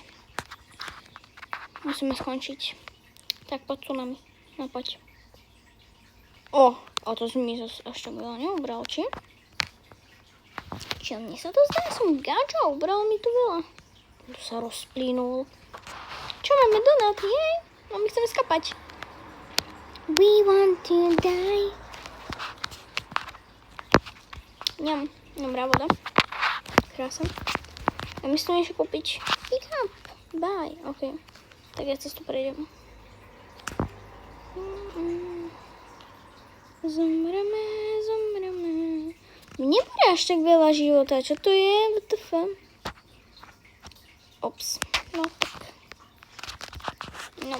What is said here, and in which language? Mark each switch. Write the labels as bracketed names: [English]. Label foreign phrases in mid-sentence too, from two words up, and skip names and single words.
[Slovak] Musíme skončiť. Tak poď tsunami, no poď. A to mi zase až tak veľa neubral, či? Či mne sa to zdá, som gača, ubral mi to veľa. Tu sa rozplynul. Čo máme donut, jej? No my chceme skapať. [English] We want to die. [Slovak] Ňam, dobrá voda. Krása. A my chceme ešte kúpiť [English] pick up. [Slovak] Bye, ok. Tak ja cestu prejdem. Zomreme. Mne bude až tak veľa života. Čo to je? WTF? Ops. No tak. No.